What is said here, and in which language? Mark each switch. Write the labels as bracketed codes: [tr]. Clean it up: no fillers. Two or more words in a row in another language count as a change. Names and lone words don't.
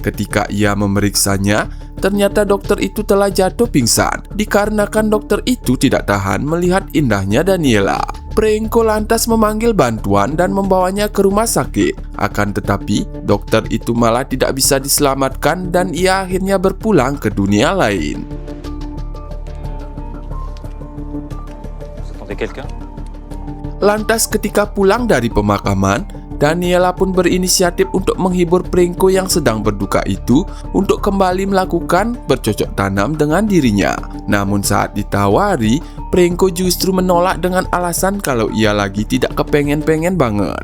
[id] Ketika ia memeriksanya, ternyata dokter itu telah jatuh pingsan dikarenakan dokter itu tidak tahan melihat indahnya Daniela. Pringko lantas memanggil bantuan dan membawanya ke rumah sakit. Akan tetapi, dokter itu malah tidak bisa diselamatkan dan ia akhirnya berpulang ke dunia lain. [fr] Vous attendez quelqu'un? [id] Lantas ketika pulang dari pemakaman, Daniela pun berinisiatif untuk menghibur Pringko yang sedang berduka itu untuk kembali melakukan bercocok tanam dengan dirinya. Namun saat ditawari, Pringko justru menolak dengan alasan kalau ia lagi tidak kepengen-pengen banget.